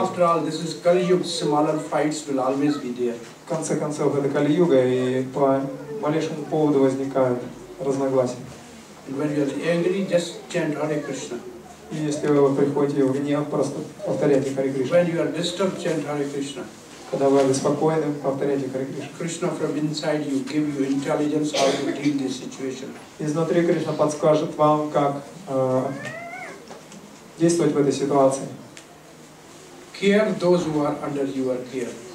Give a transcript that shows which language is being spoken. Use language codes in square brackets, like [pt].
[en] After all, this is Kali Yuga, smaller fights will always be there. [ru] В конце концов, это Кали-юга, и по малейшему поводу возникают разногласия. [en] And when you are angry, just chant Hare Krishna. [ru] И если вы приходите в гнев, просто повторяйте Харе Кришна. [en] When you are disturbed, chant Hare Krishna. [ru] Когда вы обеспокоены, повторяйте Харе Кришна. [en] Krishna from inside you give you intelligence how to deal this situation. [ru] Изнутри Кришна подскажет вам, как действовать в этой ситуации. [en] Care those who are under your care.